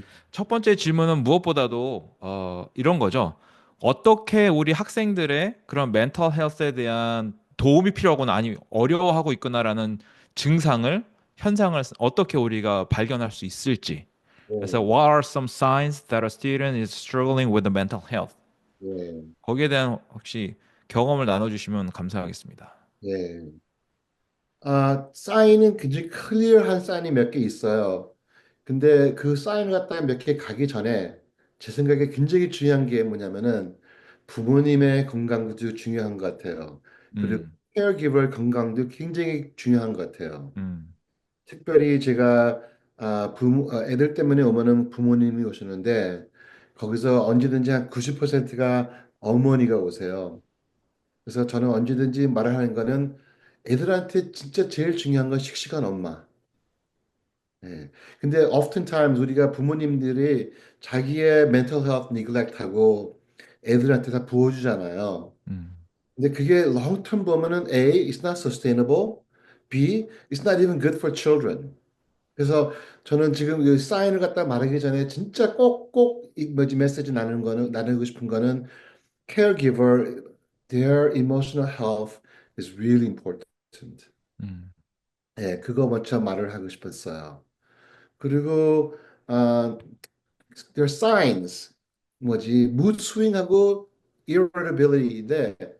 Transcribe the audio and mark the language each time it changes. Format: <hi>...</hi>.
<ko>첫 번째 질문은 무엇보다도 이런 거죠. 어떻게 우리 학생들의 그런 멘탈 헬스에 대한 도움이 필요하거나 아니 어려워하고 있구나라는 증상을 현상을 어떻게 우리가 발견할 수 있을지. 그래서 네,</ko> <en>what are some signs that a student is struggling with the mental health?</en> <ko>네, 거기에 대한 혹시 경험을 나눠주시면 감사하겠습니다. 네. 사인은 굉장히 클리어한 사인이 몇 개 있어요. 근데 그 사인을 갖다가 몇 개 가기 전에 제 생각에 굉장히 중요한 게 뭐냐면은 부모님의 건강도 중요한 것 같아요. 그리고 음, 케어기버 건강도 굉장히 중요한 것 같아요. 음, 특별히 제가 애들 때문에 오면은 부모님이 오시는데 거기서 언제든지 한 90%가 어머니가 오세요. 그래서 저는 언제든지 말을 하는 거는 애들한테 진짜 제일 중요한 건 씩씩한 엄마. 예. 근데 oftentimes 우리가 부모님들이 자기의 mental health neglect하고 애들한테 다 부어주잖아요. 음, 근데 그게</ko> <en>long term 보면은 A, it's not sustainable. B, it's not even good for children.</en> <ko>그래서 저는 지금 이 사인을 갖다 말하기 전에 진짜 꼭꼭 이 뭐지 메시지 나누고 싶은 거는</ko> <en>caregiver, their emotional health is really important. 음,</en> <ko>예, 그거 먼저 말을 하고 싶었어요. 그리고 아,</ko> <en>their signs</en> <ko>뭐지 mood swing하고 irritability인데</ko>